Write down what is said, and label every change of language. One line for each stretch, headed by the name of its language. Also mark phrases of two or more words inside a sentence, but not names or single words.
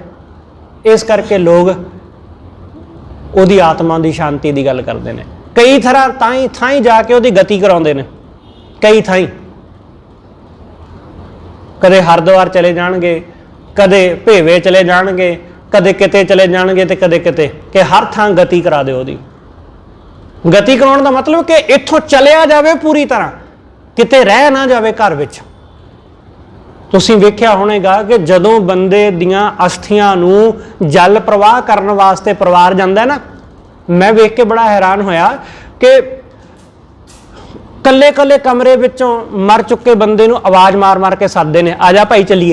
Punjabi: ਇਸ ਕਰਕੇ ਲੋਕ ਉਹਦੀ ਆਤਮਾ ਦੀ ਸ਼ਾਂਤੀ ਦੀ ਗੱਲ ਕਰਦੇ ਨੇ। ਕਈ ਤਰ੍ਹਾਂ ਥਾਈਂ ਜਾ ਕੇ ਉਹਦੀ ਗਤੀ ਕਰਾਉਂਦੇ ਨੇ। ਕਈ ਥਾਈਂ ਕਦੇ ਹਰਿਦੁਆਰ ਚਲੇ ਜਾਣਗੇ, ਕਦੇ ਭੇਵੇ ਚਲੇ ਜਾਣਗੇ, ਕਦੇ ਕਿਤੇ ਚਲੇ ਜਾਣਗੇ ਤੇ ਕਦੇ ਕਿਤੇ, ਕਿ ਹਰ ਥਾਂ ਗਤੀ ਕਰਾ ਦਿਓ ਓਹਦੀ। ਗਤੀ ਕਰਾਉਣ ਦਾ ਮਤਲਬ ਕਿ ਇੱਥੋਂ ਚਲਿਆ ਜਾਵੇ ਪੂਰੀ ਤਰ੍ਹਾਂ, ਕਿਤੇ ਰਹਿ ਨਾ ਜਾਵੇ ਘਰ ਵਿਚ। ਤੁਸੀਂ ਵੇਖਿਆ ਹੋਣੇਗਾ ਕਿ ਜਦੋਂ ਬੰਦੇ ਦੀਆਂ ਅਸਥੀਆਂ ਨੂੰ ਜਲ ਪ੍ਰਵਾਹ ਕਰਨ ਵਾਸਤੇ ਪਰਿਵਾਰ ਜਾਂਦਾ ਨਾ, ਮੈਂ ਵੇਖ ਕੇ ਬੜਾ ਹੈਰਾਨ ਹੋਇਆ ਕਿ ਕੱਲੇ ਕੱਲੇ ਕਮਰੇ ਵਿਚੋਂ ਮਰ ਚੁੱਕੇ ਬੰਦੇ ਨੂੰ ਆਵਾਜ਼ ਮਾਰ ਮਾਰ ਕੇ ਸੱਦਦੇ ਨੇ, ਆ ਜਾ ਭਾਈ ਚੱਲੀਏ।